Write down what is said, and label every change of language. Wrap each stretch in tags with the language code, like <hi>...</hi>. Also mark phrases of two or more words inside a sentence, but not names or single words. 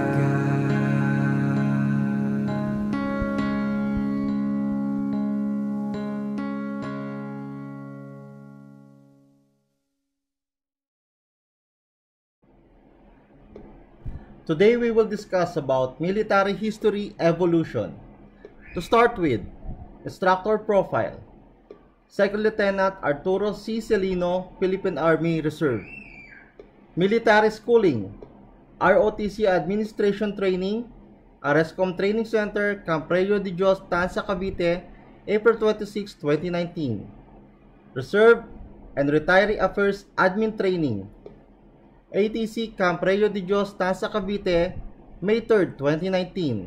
<en>Today we will discuss about military history evolution. To start with, instructor profile. Second Lieutenant Arturo C. Celino, Philippine Army Reserve. Military schooling. ROTC Administration Training, ARESCOM Training Center, Camp Reo de Dios, Tanza, Cavite, April 26, 2019. Reserve and Retiree Affairs Admin Training, ATC Camp Reo de Dios, Tanza, Cavite, May 3, 2019.</en>